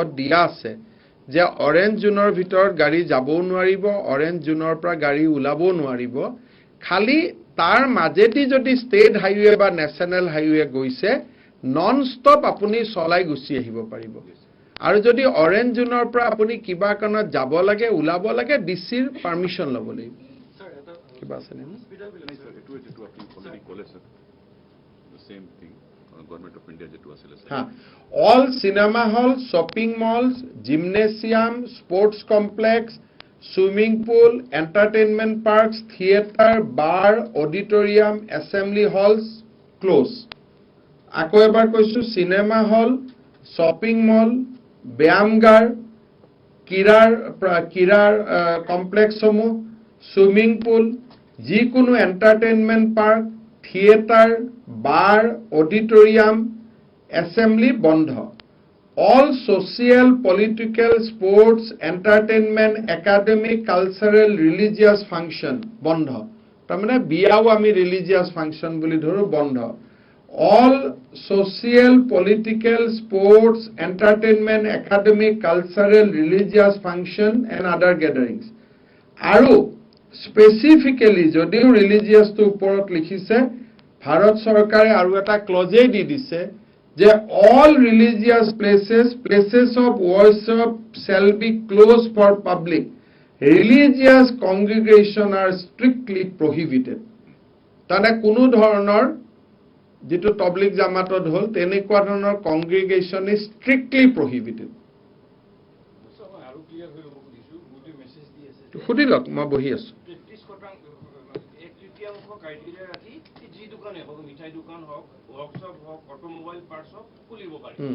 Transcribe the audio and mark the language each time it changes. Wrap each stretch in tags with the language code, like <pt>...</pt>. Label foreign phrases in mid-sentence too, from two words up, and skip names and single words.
<as>দিয়া আছে যে অৰেঞ্জ জোনৰ ভিতৰত গাড়ী যাবও নোৱাৰিব অৰেঞ্জ জোনৰ পৰা গাড়ী ওলাবও নোৱাৰিব খালি তাৰ মাজেদি যদি</as> <en>state highway</en> <as>বা</as> <en>national highway গৈছে non stop</en> <as>আপুনি চলাই গুচি আহিব পাৰিব আৰু যদি অৰেঞ্জ জোনৰ পৰা আপুনি কিবা কাৰণত যাব লাগে ওলাব লাগে ডিচিৰ পাৰমিশন ল'ব লাগিব কিবা আছে নে</as> <en>all cinema halls shopping malls gymnasium sports complex swimming pool entertainment parks theater bar auditorium assembly halls close</en> <as>আকৌ এবাৰ কৈছো</as> <en>cinema hall shopping mall ব্যায়ামগাৰ</en> <as>কিৰাৰ কমপ্লেক্স সমূহ</as> <en>swimming pool</en> <as>যিকোনো</as> <en>entertainment park theater bar auditorium assembly</en> <as>বন্ধ</as> <en>all social political sports entertainment academic cultural religious function</en> <as>বন্ধ তাৰমানে বিয়াও আমি</as> <en>religious function</en> <as>বুলি ধৰো বন্ধ</as> <en>all social, political, sports, entertainment, academic, cultural, religious function and other gatherings.</en> <as>আৰু specifically যদিও religious to ওপৰত লিখিছে ভাৰত চৰকাৰে আৰু এটা ক্লজে দি দিছে যে</as> <en>all religious places of worship shall be closed for public. Religious congregation are strictly prohibited.</en> <as>তানে কোনো ধৰণৰ যেটো পাব্লিক জামাতত হল তেনেকুৱা ধৰণৰ</as> <en>congregation is strictly prohibited</en> <as>আৰু ক্লিয়াৰ হৈ বুজিছো গোটে মেছেজ দি আছে খুদিলক মই বহি আছো 33% এক তৃতীয়াংশ ক্ৰাইটেৰিয়া ৰাখি যি দোকানে হওক মিঠাই দোকান হওক ওয়ার্কশপ হওক</as> <en>automobile parts</en> <as>হওক খুলিব পাৰি</as>